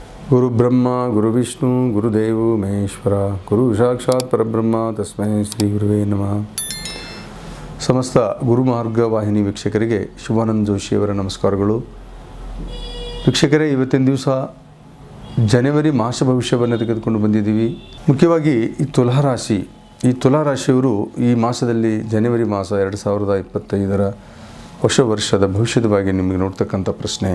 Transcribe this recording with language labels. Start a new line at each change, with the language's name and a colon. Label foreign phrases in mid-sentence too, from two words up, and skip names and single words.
Sanskrit: ಗುರು ಬ್ರಹ್ಮ ಗುರು ವಿಷ್ಣು ಗುರುದೇವೋ ಮಹೇಶ್ವರ ಗುರು ಸಾಕ್ಷಾತ್ ಪರಬ್ರಹ್ಮ ತಸ್ಮೈ ಶ್ರೀ ಗುರುವೇ ನಮಃ.
Kannada: ಸಮಸ್ತ ಗುರುಮಾರ್ಗ ವಾಹಿನಿ ವೀಕ್ಷಕರಿಗೆ ಶಿವಾನಂದ ಜೋಶಿಯವರ ನಮಸ್ಕಾರಗಳು. ವೀಕ್ಷಕರೇ, ಇವತ್ತಿನ ದಿವಸ ಜನವರಿ ಮಾಸ ಭವಿಷ್ಯವನ್ನು ತೆಗೆದುಕೊಂಡು ಬಂದಿದ್ದೀವಿ. ಮುಖ್ಯವಾಗಿ ಈ ತುಲಾರಾಶಿಯವರು ಈ ಮಾಸದಲ್ಲಿ ಜನವರಿ ಮಾಸ 2025 ಹೊಸ ವರ್ಷದ ಭವಿಷ್ಯದ ಬಗ್ಗೆ ನಿಮಗೆ ನೋಡ್ತಕ್ಕಂಥ ಪ್ರಶ್ನೆ.